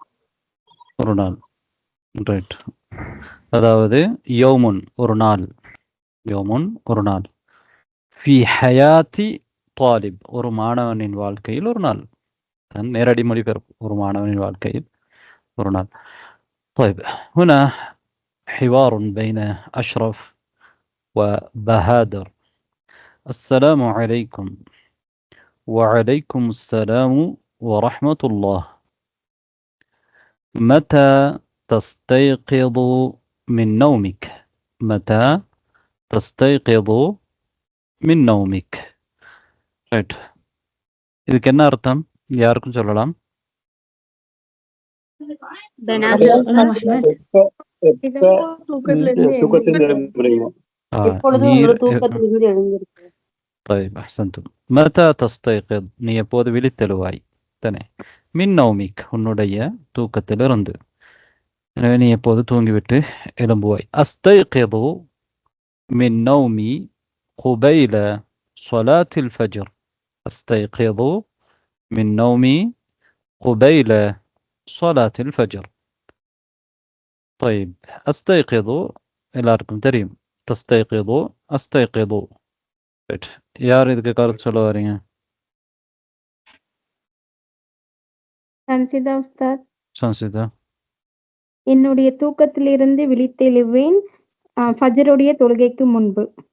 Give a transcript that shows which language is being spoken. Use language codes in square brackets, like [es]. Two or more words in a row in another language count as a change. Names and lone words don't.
[ta] ரைட். அதாவது யோமுன் ஒரு நாள், யோமுன் ஒரு நாள், [ar] في حياة طالب [ta] ஒரு மாணவனின் வாழ்க்கையில் ஒரு நாள். நேரடி மொழிபெயர்ப்பு, ஒரு மாணவனின் வாழ்க்கையில் ஒரு நாள். [ar] طيب هنا حوار بين أشرف وبهادر. السلام عليكم. وعليكم السلام ورحمة الله. متى تستيقظ من نومك؟ متى تستيقظ من نومك؟ [ta] ரைட். இதுக்கு என்ன அர்த்தம்? யாருக்கும் சொல்லலாம். [ar] طيب احسنتم. متى تستيقظ [ta] நீ எப்போது விழித்தெழுவாய் தானே. [ar] من نومك [ta] உன்னுடைய தூக்கத்திலிருந்து. எனவே நீ எப்போது தூங்கிவிட்டு எழும்புவாய். [ar] أستيقظ من نومي قبيل صلاة الفجر. أستيقظ من نومي قبيل صلاة الفجر. طيب أستيقظ [ta] எல்லாருக்கும் தெரியும். [ar] تستيقظ أستيقظ. [ta] யார் இதுக்கு கருத்து சொல்ல வரீங்க? சன்சிதா உஸ்தாத். சன்சிதா. என்னுடைய தூக்கத்திலிருந்து விழித்தெழுவேன் ஃபஜ்ருடைய தொழுகைக்கு முன்பு.